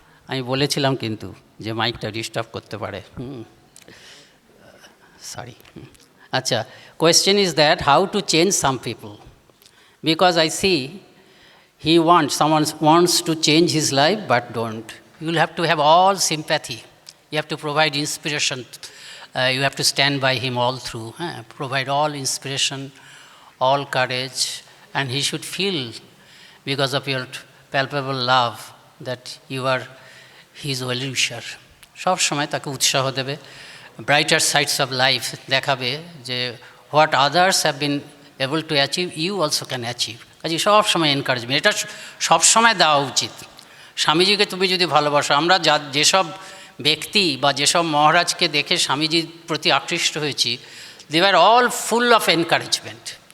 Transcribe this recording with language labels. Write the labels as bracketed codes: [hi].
[bn] আমি বলেছিলাম কিন্তু যে মাইকটা ডিস্টার্ব করতে পারে। [en] Sorry. আচ্ছা, question is that how to change some people, because I see someone wants to change his life but don't. You will have to have all sympathy. You have to provide inspiration. You have to stand by him all through. Provide all inspiration, all courage, and he should feel, because of your palpable love, that you are his well-wisher. [bn] সব সময় তাকে উৎসাহ দেবে, [en] Brighter sides of life দেখাবে, যে what others have been able to achieve, you also can achieve. [bn] কাজে সব সময় এনকারেজমেন্ট, এটা সব সময় দেওয়া উচিত। স্বামীজিকে তুমি যদি ভালোবাসো, আমরা যেসব ব্যক্তি বা যেসব মহারাজকে দেখে স্বামীজির প্রতি আকৃষ্ট হয়েছি, [en] They are all full of encouragement.